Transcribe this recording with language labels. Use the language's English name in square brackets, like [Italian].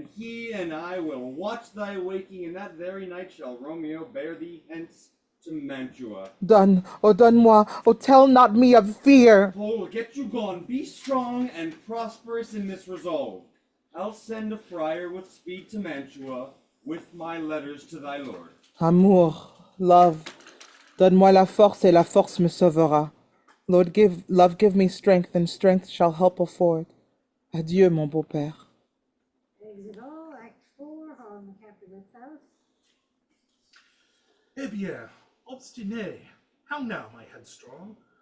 [English] and he and I will watch thy waking, and that very night shall Romeo bear thee hence to Mantua. Done, [French] oh donne-moi, [English] oh tell not me of fear. Oh, get you gone, be strong and prosperous in this resolve. I'll send a friar with speed to Mantua, with my letters to thy lord. [French] Amour, love, donne-moi la force et la force me sauvera. [English] Lord, give me strength, and strength shall help afford. [French] Adieu, mon beau-père. [English] Exit all, Act 4, Hall in the Capulet's house. [French] Eh bien, obstiné. [English] How now, my headstrong?